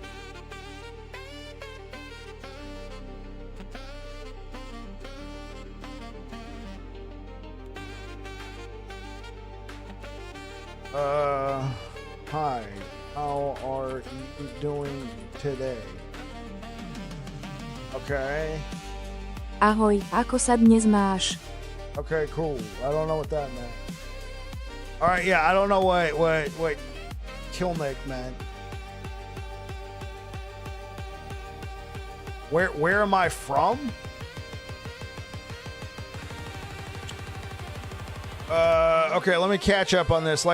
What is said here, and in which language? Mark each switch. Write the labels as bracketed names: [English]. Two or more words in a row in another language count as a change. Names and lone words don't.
[English] Hi. How are you doing today? Okay. [Slovak] Ahoj, ako sa dnes máš? [English] Okay, cool. I don't know what that meant. All right, yeah, I don't know what Kilnick meant. Where am I from? Okay, let me catch up on this.